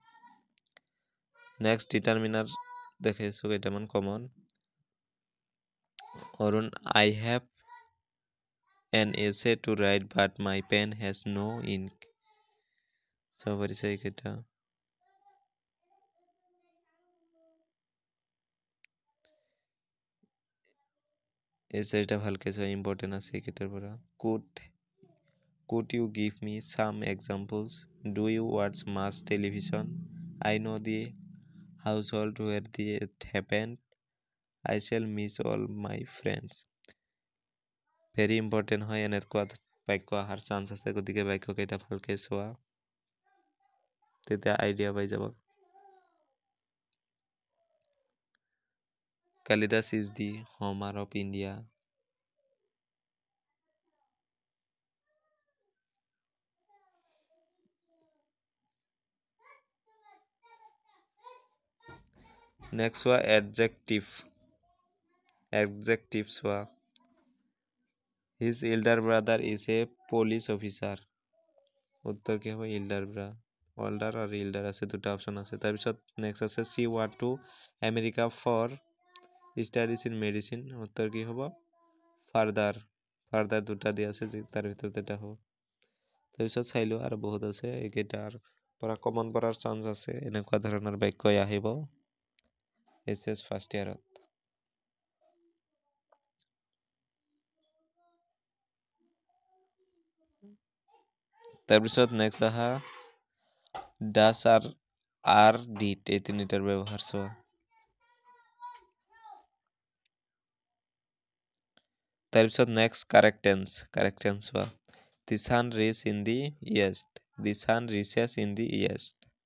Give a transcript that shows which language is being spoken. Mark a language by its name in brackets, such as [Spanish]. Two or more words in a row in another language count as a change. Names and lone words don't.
[Assamese] দেখাইছো কেইটামান কমন। অৰুণ, [English] I have an essay to write but my pen has no ink। [Assamese] চাব পাৰিছে এইকেইটা। এছাইটা ভালকে চোৱা, ইম্পৰ্টেণ্ট আছে এইকেইটাৰ পৰা। [English] Could you give me some examples? Do you watch much television? I know the household where it happened. I shall miss all my friends। very important [Assamese] হয়, এনেকুৱা বাক্য অহাৰ চান্স আছে, গতিকে বাক্যকেইটা ভালকে চোৱা, তেতিয়া আইডিয়া পাই যাব। [English] Kalidas is the Homer of India। [Assamese] নেক্সট চোৱা এডজেক্টিভ চোৱা। [English] His elder brother is a police officer। [Assamese] উত্তৰ কি হ'ব, older আৰু elder আছে, দুটা অপশ্যন আছে। তাৰপিছত নেক্সট আছে, [English] she went to America for studies in medicine। [Assamese] উত্তৰ কি হ'ব, ফাৰ্দাৰ দুটা দিয়া আছে, তাৰ ভিতৰত এটা হ'ব। তাৰপিছত চাই লোৱা, আৰু বহুত আছে, এইকেইটাৰ পৰা কমন পৰাৰ চান্স আছে, এনেকুৱা ধৰণৰ বাক্য আহিব এছএছ [English] first year. [Assamese] তাৰপিছত নেক্সট আহা ডাছ আৰ ডিড, এই তিনিটাৰ ব্যৱহাৰ চোৱা। তাৰপিছত নেক্সট [English] correct tense [Assamese] চোৱা। [English] The sun rises in the east, the sun rises in the east।